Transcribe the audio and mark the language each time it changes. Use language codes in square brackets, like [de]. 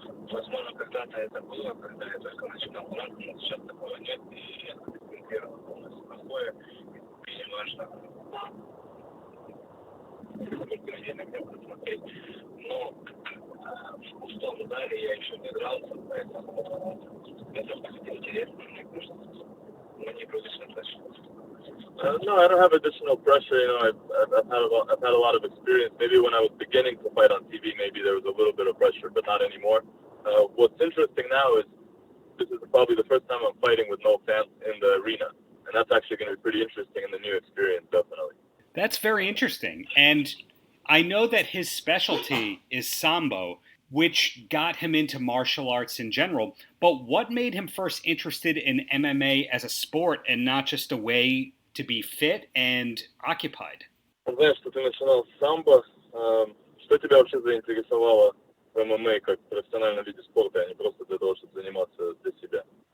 [ru] Возможно, когда-то это было, когда я только начинал драться, но сейчас такого нет, и я концентрирован полностью на бое, и не важно, сколько людей на меня будет смотреть. Но в пустом зале я еще не дрался, поэтому это будет интересно, мне кажется, но не будет достаточно. [en] No, I don't have additional pressure. I've had a lot of experience. Maybe when I was beginning to fight on TV, maybe there was a little bit of pressure, but not anymore. What's interesting now is this is probably the first time I'm fighting with no fans in the arena, and that's actually going to be pretty interesting in the new experience, definitely. That's very interesting. And I know that his specialty is Sambo, which got him into martial arts in general. But what made him first interested in MMA as a sport and not just a way to be fit and occupied? [ru] Знаешь, что ты начинал с самбо. Что тебя вообще заинтересовало в ММА как в профессиональном виде спорта, а не просто для того, чтобы заниматься для себя?